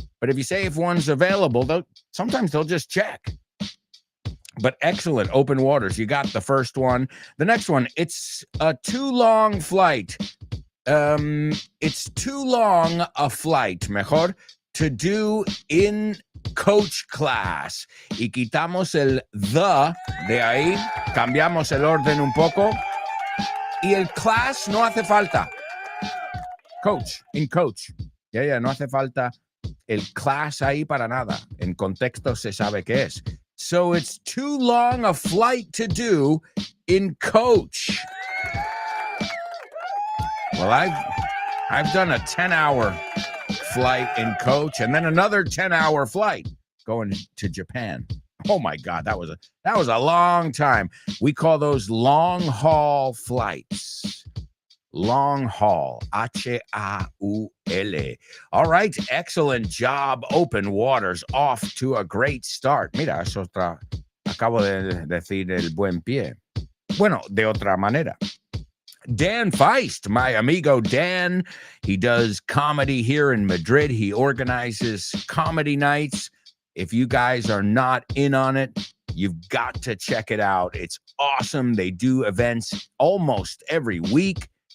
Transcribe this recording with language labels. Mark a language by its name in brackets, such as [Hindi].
[English] But if you say if one's available, sometimes they'll just check. But excellent, Open Waters. You got the first one. The next one, it's a too long flight. It's too long a flight, mejor, to do in coach class. [Spanish] Y quitamos el the de ahí, cambiamos el orden un poco. Y el class no hace falta. [English] Coach, in coach. Yeah, [Spanish] no hace falta el class ahí para nada. En contexto se sabe qué es. [English] So it's too long a flight to do in coach. Well, I've done a 10-hour flight in coach and then another 10-hour flight going to Japan. Oh my God, that was a long time. We call those long haul flights. Long haul, H-A-U-L. All right, excellent job, Open Waters, off to a great start. [Spanish] Mira, es otra, acabo de decir el buen pie. Bueno, de otra manera. [English] Dan Feist, my amigo Dan, he does comedy here in Madrid. He organizes comedy nights. If you guys are not in on it, you've got to check it out. It's awesome. They do events almost every week.